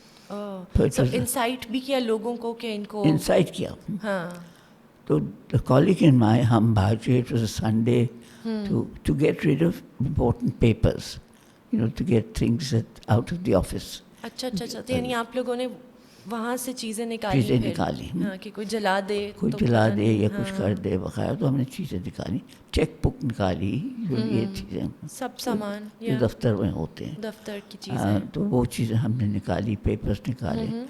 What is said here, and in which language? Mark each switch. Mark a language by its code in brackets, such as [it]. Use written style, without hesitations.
[hi] तो इंसाइट भी किया लोगों को कि इनको इंसाइट किया. हाँ. [en] So the colleague and [hi] हम भागे. [en] It was a Sunday to get rid of important papers, to get things out of the office. [hi] अच्छा. तो यानी आप लोगों ने वहाँ से चीज़ें निकाली. हाँ, कि कोई जला दे या कुछ कर दे वगैरह. तो हमने चीज़ें निकाली, चेक बुक निकाली, ये चीज़ें, सब सामान जो दफ्तर में होते हैं, दफ्तर की चीज़ें. तो वो चीज़ें हमने निकाली, पेपर्स निकाले.